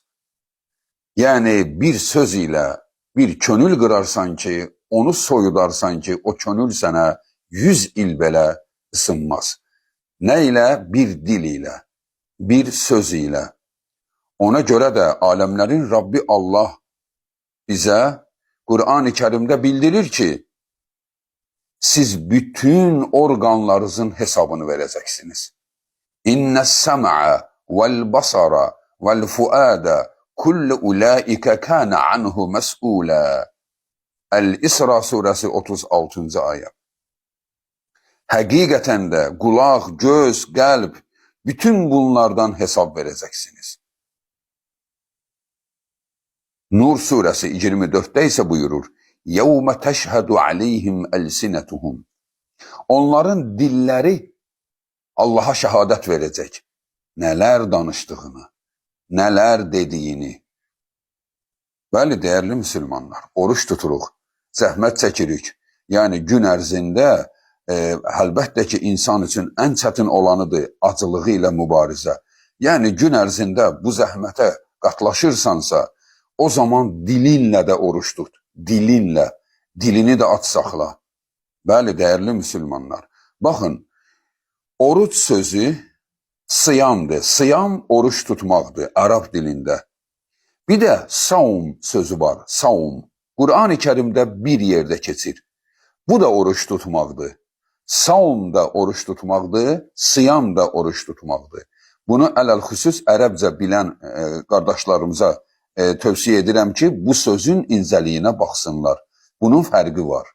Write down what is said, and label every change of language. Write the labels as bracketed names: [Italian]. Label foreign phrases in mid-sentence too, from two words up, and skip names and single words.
[Azerbaijani] Yani bir söz ilə bir könül qırarsan ki, onu soyudarsan ki, o könül sənə 100 il belə ısınmaz. Nə ilə? Bir dil ilə, bir söz ilə. [Turkish] Ona görə də aləmlərin Rabbi Allah bize Kur'an-ı Kerim'de bildirir ki, siz bütün organlarınızın hesabını vereceksiniz. [Arabic] إن السمع والبصر والفؤاد كل أولئك كان عنه مسؤولا. [Turkish] El-İsra suresi 36. ayet. Hakikaten de kulak, göz, kalp, bütün bunlardan hesap vereceksiniz. Nur suresi 24'te ise buyurur, [Arabic] يَوْمَ تَشْهَدُ عَلَيْهِمْ أَلْسِنَتُهُمْ. [Turkish] Onların dilleri Allah'a şehadet verecek. [Azerbaijani] Neler danıştığını, neler dediğini. Bəli, değerli Müslümanlar, oruç tuturuq, zəhmət çəkirik. Yani gün ərzində əlbəttə ki, insan için en çətin olanıdır acılığı ilə mübarizə. Yani gün ərzində bu zəhmətə qatlaşırsansa, [Turkish] o zaman dilinle de oruç tut. [Azerbaijani] Dilinle. Dilini de aç saxla. [Turkish] Bəli, değerli Müslümanlar. Bakın, oruç sözü sıyamdır. [Azerbaijani] Sıyam oruç tutmaqdır Arap dilinde. Bir de saum sözü var. Saum. Kur'an-ı Kerim'de bir yerde keçir. Bu da oruç tutmaqdır. Saum da oruç tutmaqdır. Sıyam da oruç tutmaqdır. Bunu ələlxüsus ərəbcə bilən qardaşlarımıza tövsiye edirəm ki, bu sözün incəliyinə baxsınlar. Bunun fərqi var.